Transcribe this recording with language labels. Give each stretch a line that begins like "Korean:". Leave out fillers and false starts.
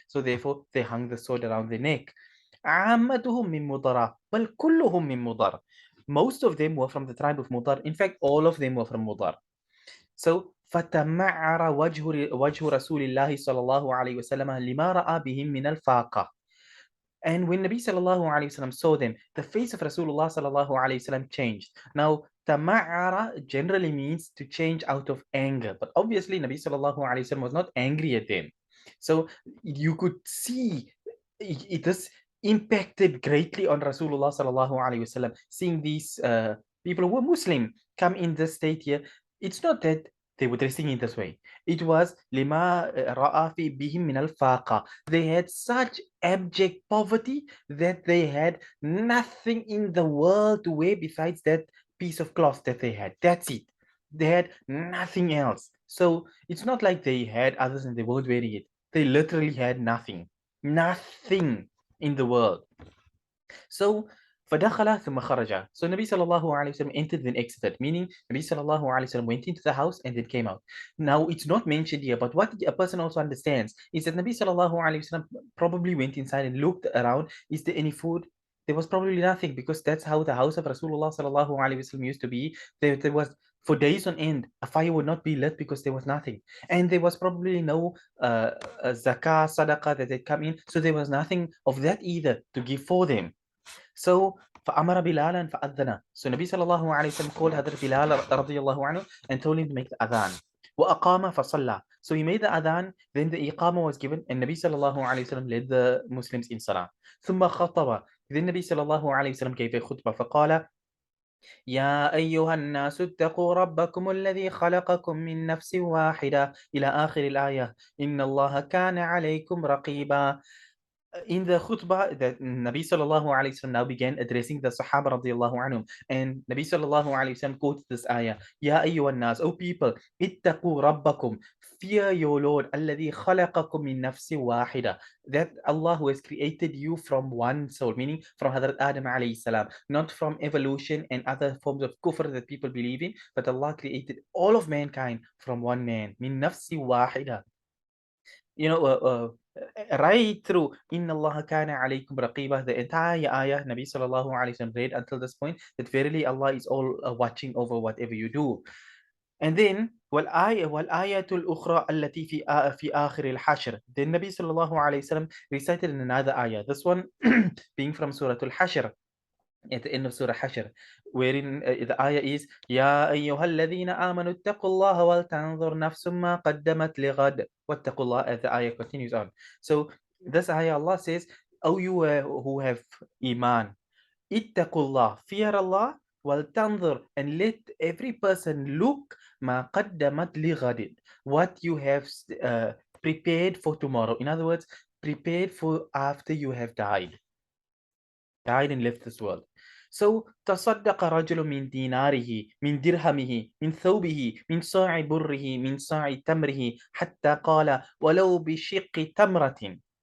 English: So therefore they hung the sword around their neck.
Arabic: عامتهم من مضر بل كلهم من مضر.
English: Most of them were from the tribe of Mudar. In fact, all of them were from Mudar.
Arabic: So فتمعر وجه رسول الله صلى الله عليه وسلم لما رأى بهم من الفاقة.
English: And when Nabi sallallahu alayhi wasallam saw them, the face of Rasulullah sallallahu alayhi wasallam changed. Now, tama'ara generally means to change out of anger, but obviously Nabi sallallahu alayhi wasallam was not angry at them. So you could see it has impacted greatly on Rasulullah sallallahu alayhi wasallam. Seeing these people who were Muslim come in this state here, it's not that they were dressing in this way. It was
Arabic: lima ra'a fi bihim min al-faqa.
English: They had such abject poverty that they had nothing in the world to wear besides that piece of cloth that they had. That's it. They had nothing else. So it's not like they had others and they weren't wearing it. They literally had nothing. Nothing in the world.
Arabic: So فدخل ثم خرج.
English: So Nabi sallallahu alayhi wasallam entered then exited, meaning Nabi sallallahu alayhi wasallam went into the house and then came out. Now it's not mentioned here, but what a person also understands is that Nabi sallallahu alayhi wasallam probably went inside and looked around. Is there any food? There was probably nothing, because that's how the house of Rasulullah sallallahu alayhi wasallam used to be. There was, for days on end, a fire would not be lit because there was nothing, and there was probably no zakah, sadaqah that had come in, so there was nothing of that either to give for them.
Arabic: So فأمر بلالا فأذن.
English: So Nabi sallallahu alayhi wasallam called Hadrat Bilal radiyallahu anhu and told him to make the adhan.
Arabic: وأقام فصلى.
English: So he made the adhan, then the iqama was given, and Nabi sallallahu alayhi wasallam led the Muslims in salah.
Arabic: ثم خطب.
English: Then Nabi sallallahu alayhi wasallam gave a khutbah.
Arabic: فقال يا أيها الناس اتقوا ربكم الذي خلقكم من نفس واحدة إلى آخر الآية إن الله كان عليكم رقيبا.
English: In the khutbah, that Nabi sallallahu alayhi wasallam now began addressing the Sahaba radiallahu anhum, and Nabi sallallahu alayhi wasallam quoted this ayah:
Arabic: Ya ayyuhan nas,
English: O people,
Arabic: ittaqu rabbakum,
English: fear your Lord,
Arabic: alladhi khalaqakum min nafsi wahida,
English: that Allah who has created you from one soul, meaning from Hadrat Adam alayhi salam, not from evolution and other forms of kufr that people believe in, but Allah created all of mankind from one man,
Arabic: min nafsi wahida.
English: Right through
Arabic: Inna Allah kana alaykum raqiba,
English: the entire ayah Nabi sallallahu alayhi wasallam read until this point, that verily Allah is all watching over whatever you do. And then
Arabic: والآية الأخرى التي في آخر الحشر.
English: Then Nabi sallallahu alayhi wasallam recited in another ayah, this one being from Surah Al-Hashr, at the end of Surah Hashr, wherein the ayah is
Arabic: يا أيها الذين آمنوا اتقوا الله ولتنظر نفس ما قدمت لغد واتقوا الله,
English: as the ayah continues on. So this ayah, Allah says, "O you who have iman, ittaqullah, fear Allah,
Arabic: waltanzur,
English: and let every person look
Arabic: ma qaddamat lighadin,
English: what you have prepared for tomorrow." In other words, prepared for after you have died and left this world.
Arabic: So تصدق رجل من ديناره من درهمه من ثوبه من صاع بره من صاع تمره حتى قال ولو بشق تمرة.